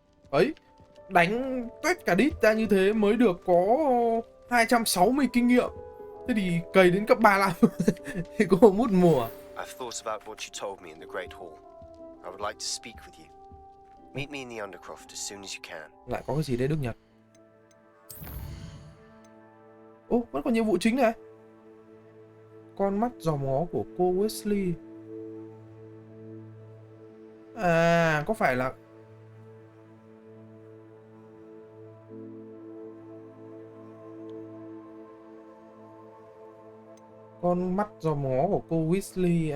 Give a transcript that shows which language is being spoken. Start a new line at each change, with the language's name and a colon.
Vietnamese: Ấy, đánh tuét cả đít ra như thế mới được có 260 kinh nghiệm. Thế thì cày đến cấp 35 thì có mút mùa.
English: I've thought about what you told me in the Great Hall. I would like to speak with you. Meet me in the Undercroft as soon as you can.
Vietnamese: Lại có cái gì đấy Đức Nhật? Ô, vẫn còn nhiệm vụ chính này. Con mắt dò mó của cô Weasley. À, có phải là con mắt dò mó của cô Weasley?